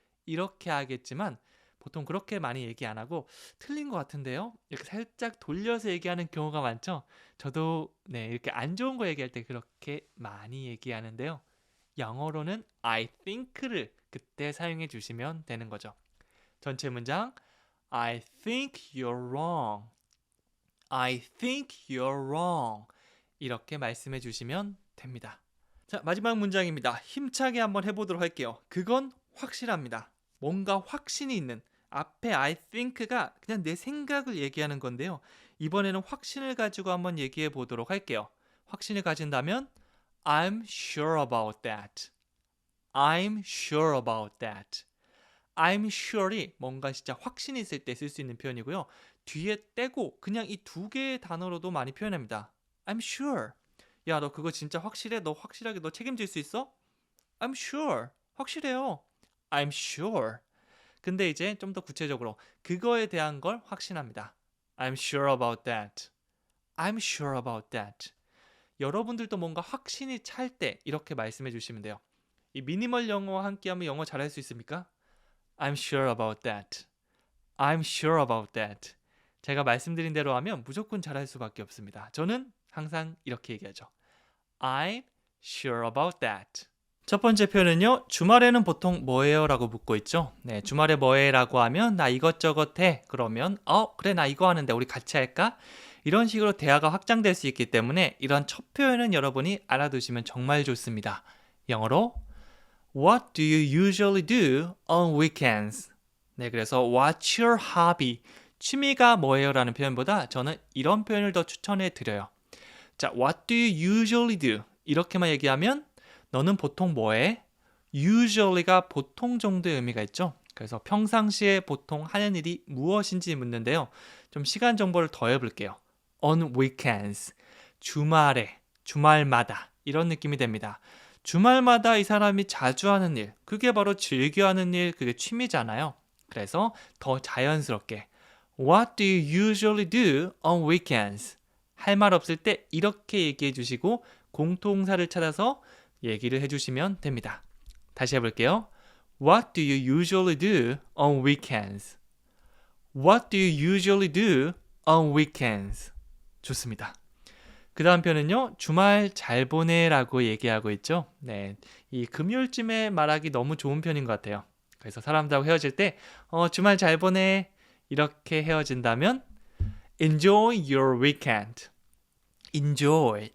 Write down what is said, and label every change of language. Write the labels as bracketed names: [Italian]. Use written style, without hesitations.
[Korean] 이렇게 하겠지만 보통 그렇게 많이 얘기 안 하고 틀린 것 같은데요? 이렇게 살짝 돌려서 얘기하는 경우가 많죠? 저도 이렇게 안 좋은 거 얘기할 때 그렇게 많이 얘기하는데요. 영어로는 [English] I think [Korean] 를 그때 사용해 주시면 되는 거죠. 전체 문장 [English] I think you're wrong. I think you're wrong. [Korean] 이렇게 말씀해 주시면 됩니다. 자, 마지막 문장입니다. 힘차게 한번 해보도록 할게요. 그건 확실합니다. 뭔가 확신이 있는 앞에 [English] I think [Korean] 가 그냥 내 생각을 얘기하는 건데요. 이번에는 확신을 가지고 한번 얘기해 보도록 할게요. 확신을 가진다면 [English] I'm sure about that. I'm sure about that. I'm sure [Korean] 이 뭔가 진짜 확신이 있을 때 쓸 수 있는 표현이고요. 뒤에 떼고 그냥 이 두 개의 단어로도 많이 표현합니다. [English] I'm sure. [Korean] 야, 너 그거 진짜 확실해? 너 확실하게 너 책임질 수 있어? [English] I'm sure. [Korean] 확실해요. [English] I'm sure. [Korean] 근데 이제 좀 더 구체적으로 그거에 대한 걸 확신합니다. [English] I'm sure about that. I'm sure about that. [Korean] 여러분들도 뭔가 확신이 찰 때 이렇게 말씀해 주시면 돼요. 이 미니멀 영어와 함께하면 영어 잘할 수 있습니까? [English] I'm sure about that. I'm sure about that. [Korean] 제가 말씀드린 대로 하면 무조건 잘할 수밖에 없습니다. 저는 항상 이렇게 얘기하죠. [English] I'm sure about that. [Korean] 첫 번째 표현은요. 주말에는 보통 뭐해요? 라고 묻고 있죠. 네, 주말에 뭐해? 라고 하면 나 이것저것 해. 그러면 그래 나 이거 하는데 우리 같이 할까? 이런 식으로 대화가 확장될 수 있기 때문에 이런 첫 표현은 여러분이 알아두시면 정말 좋습니다. 영어로 [English] What do you usually do on weekends? [Korean] 네, 그래서 [English] What's your hobby? [Korean] 취미가 뭐예요? 라는 표현보다 저는 이런 표현을 더 추천해 드려요. [English] 자, What do you usually do? [Korean] 이렇게만 얘기하면 너는 보통 뭐해? usually가 보통 정도의 의미가 있죠. 그래서 평상시에 보통 하는 일이 무엇인지 묻는데요. 좀 시간 정보를 더해볼게요. [English] On weekends, [Korean] 주말에, 주말마다 이런 느낌이 됩니다. 주말마다 이 사람이 자주 하는 일, 그게 바로 즐겨 하는 일, 그게 취미잖아요. 그래서 더 자연스럽게 [English] What do you usually do on weekends? [Korean] 할 말 없을 때 이렇게 얘기해 주시고 공통사를 찾아서 얘기를 해주시면 됩니다. 다시 해볼게요. [English] What do you usually do on weekends? What do you usually do on weekends? [Korean] 좋습니다. 그 다음 표현은요. 주말 잘 보내라고 얘기하고 있죠. 네, 이 금요일쯤에 말하기 너무 좋은 편인 것 같아요. 그래서 사람들하고 헤어질 때 주말 잘 보내 이렇게 헤어진다면 [English] Enjoy your weekend. enjoy.